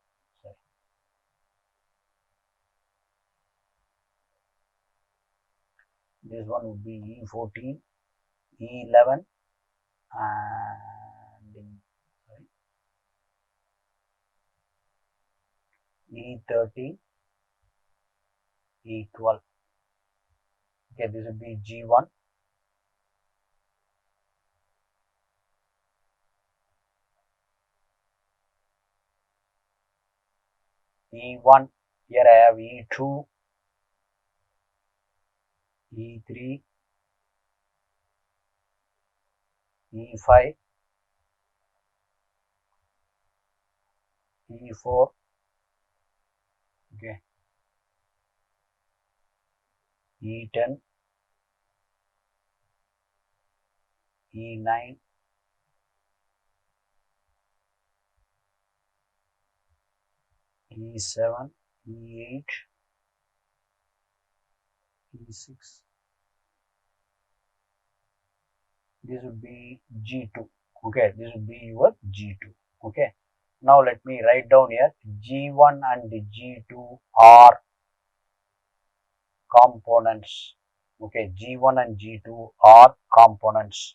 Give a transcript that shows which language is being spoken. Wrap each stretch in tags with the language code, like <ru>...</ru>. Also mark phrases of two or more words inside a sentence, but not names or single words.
<en>This one would be E14, E11, and E13, E12. Okay, this would be G1, E1. Here I have E2, E3, E5, E4, okay, E10, E9, E7, E8, E6. This would be G2. Okay, this would be your G2. Okay. Now let me write down here G1 and G2 are components. Okay, G1 and G2 are components.</en>